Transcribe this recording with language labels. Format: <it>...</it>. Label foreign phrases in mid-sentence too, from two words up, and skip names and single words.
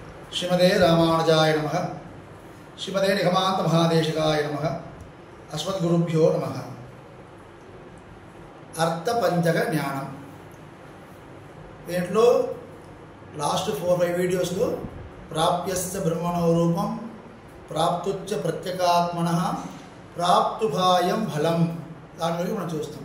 <sa>श्रीमते रामानुजाय नमः। श्रीमते निगमान्त महादेशिकाय नमः। अस्मद्गुरुभ्यो नमः।</sa> <te>అర్థపంచక జ్ఞానం దీంట్లో లాస్ట్ 4-5 వీడియోస్లో</te> <sa>ప్రాప్యస్య బ్రహ్మణో రూపం, ప్రాప్తుచ్చ ప్రత్యేకాత్మనః, ప్రాప్తుభాయం ఫలం,</sa> <te>దాని గురించి మనం చూస్తాం.</te>